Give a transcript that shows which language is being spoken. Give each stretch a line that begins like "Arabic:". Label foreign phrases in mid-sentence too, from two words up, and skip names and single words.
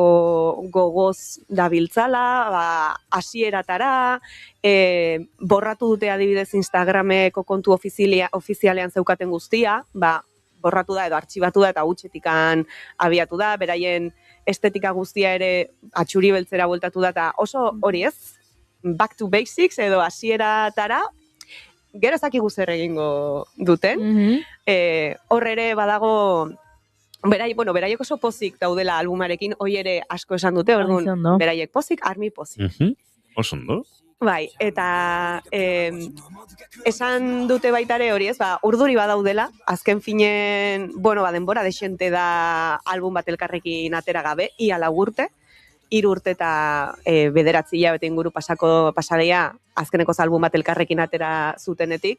Basque: gogoz dabiltzala, hasieratara, borratu dute adibidez Instagrameko kontu ofizialean zeukaten guztia, borratu da edo artxibatu da eta hutsetikan abiatu da, beraien estetika guztia ere atxuri beltzera bueltatu da, eta oso hori ez,
English: back to basics
Basque: edo hasieratara, gero ezakigu zer egingo duten, hor ere badago, beraiek oso pozik daudela albumarekin, hoi ere asko esan dute, orduan, beraiek pozik, armi pozik. Oso ondo. Bai, eta esan dute baitare hori, ez, urduri badaudela, azken finen, denbora desente da album bat elkarrekin atera gabe, ia 4 urte, 3 urte eta 9 hilabete inguru pasadea, azkeneko album bat elkarrekin atera zutenetik.